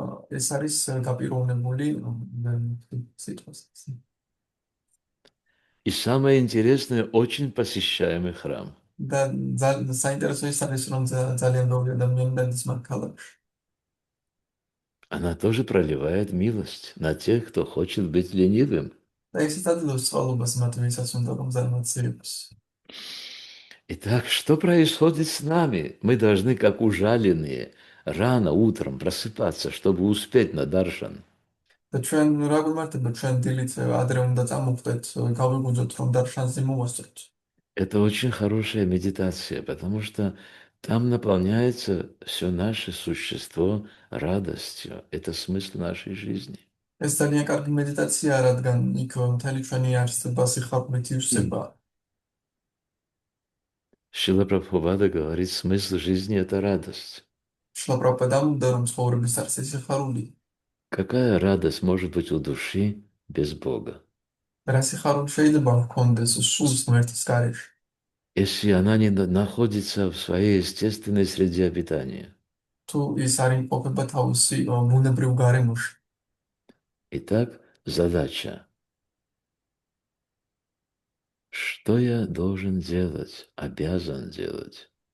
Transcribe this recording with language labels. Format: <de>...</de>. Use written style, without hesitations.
<ka>ეს არის გაპიროვნებული სიტყვას.</ka> <ru>И самое интересное, очень посещаемый храм.</ru> <ka>და საინტერესო ის არის, რომ ძალიან ბევრი ადამიანი დადის მათ ქალაქში.</ka> <ru>Она тоже проливает милость на тех, кто хочет быть ленивым.</ru> <ka>და ისიც აძლევს წყალობას მათ, ვისაც უნდა რომ ზარმაცი იყოს.</ka> <ru>Итак, что происходит с нами? Мы должны, как ужаленные, рано утром просыпаться, чтобы успеть на даршан.</ru> <ka>და ჩვენ რა გვიმართება, ჩვენ დილით ადრე უნდა წამოვხდეთ, გავიგუძოთ რომ დარშანზე მოვასწროთ.</ka> <ru>Это очень хорошая медитация, потому что там наполняется все наше существо радостью. Это смысл нашей жизни.</ru> <ka>ეს ძალიან კარგი მედიტაციაა, რადგან იქ მთელი ჩვენი არსება სიხარულით ივსება.</ka> <ru>Шрила Прабхупада говорит, смысл жизни – это радость.</ru> <ka>შრილა პრაბჰუპადა ამბობდა, რომ ცხოვრების არსი სიხარული.</ka> <ru>Какая радость может быть у души без Бога?</ru> <ka>რა სიხარული შეიძლება ჰქონდეს სულს ღმერთის გარეშე?</ka> <ru>Если она не находится в своей естественной среде обитания.</ru> <ka>თუ ის არ იმყოფება თავისი ბუნებრივ გარემოში.</ka> <ru>Итак, задача. Что я должен делать, обязан делать?</ru>